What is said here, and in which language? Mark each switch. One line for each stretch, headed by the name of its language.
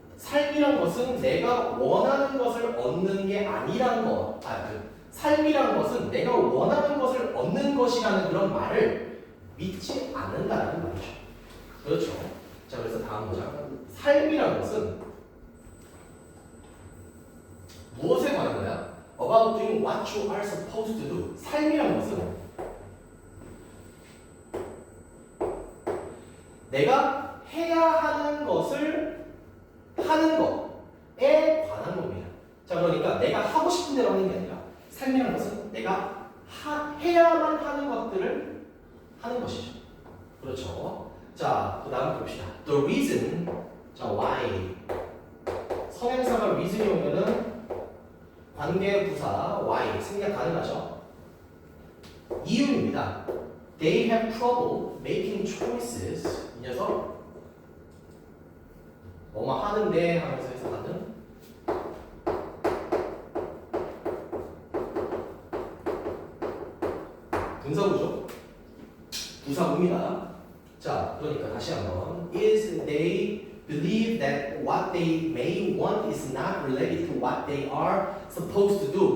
Korean: 삶이란 것은 내가 원하는 것을 얻는 게 아니라는 것. 삶이란 것은 내가 원하는 것을 얻는 것이라는 그런 말을 믿지 않는다는 말이죠. 그렇죠. 자, 그래서 다음 문장. 삶이란 것은 무엇에 관한 거야?
English: About doing what you are supposed to do.
Korean: 삶이란 것은 내가 해야 하는 것을 하는 것에 관한 겁니다. 자, 그러니까 내가 하고 싶은 대로 하는 게 아니라 삶이란 것은 내가 해야만 하는 것들을 하는 것이죠. 그렇죠. 자, 그 다음 봅시다.
English: The reason,
Korean: 자, why. 선행사가 reason이 오면은 관계부사 why 생략 가능하죠. 이유입니다.
English: They have trouble making choices.
Korean: 이 녀석 뭐뭐 하는데 하면서 해석하는 분사구죠. 부사구입니다. 자, 그러니까 다시 한번
English: is they believe that what they may want is not related to what they are supposed to do.